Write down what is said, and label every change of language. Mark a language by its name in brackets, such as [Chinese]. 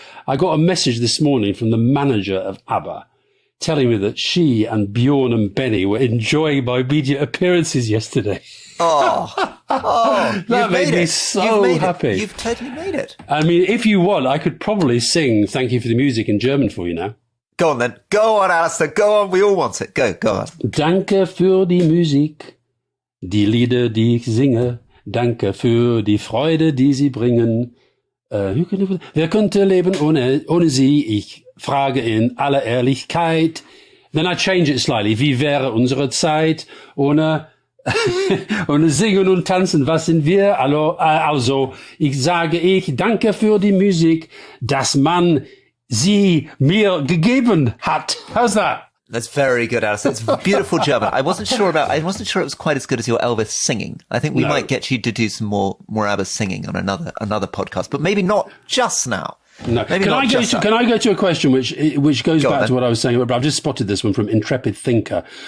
[English] I got a message this morning from the manager of ABBA telling me that she and Bjorn and Benny were enjoying my media appearances yesterday. That made me so happy. You've totally made it. I mean, if you want, I could probably sing "Thank You for the Music" in German for you now. Go on then. Go on, Alastair. Go on. We all want it. Go on. [German] Danke für die Musik, die Lieder, die ich singe. Danke für die Freude, die sie bringen. Wer könnte leben ohne sie? Ich frage in aller Ehrlichkeit. [English] Then I change it slightly. [German] Wie wäre unsere Zeit ohne Singen und Tanzen? Was sind wir? Also, ich danke für die Musik, dass man sie mir gegeben hat. [English] How's that? That's very good, Alice. It's beautiful German. I wasn't sure it was quite as good as your Elvis singing. I think we might get you to do some more ABBA singing on another podcast, but maybe not just now. No. Can I go to a question which goes back to what I was saying? But I've just spotted this one from Intrepid Thinker.